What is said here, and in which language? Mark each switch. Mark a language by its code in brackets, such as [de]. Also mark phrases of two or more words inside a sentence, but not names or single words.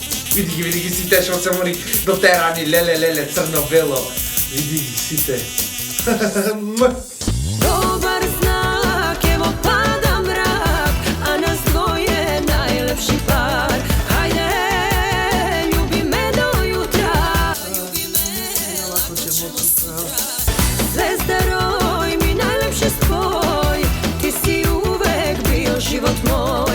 [mk] Види ги сите, што се мори дотерани, леле, црно-бело. Види ги сите. [sr] Dobar znak, evo pada mrak, a nas dvoje najlepši par. Hajde, ljubi me do jutra. Zvezdaroj, mi najlepši spoj, ti si uvek bio život moj.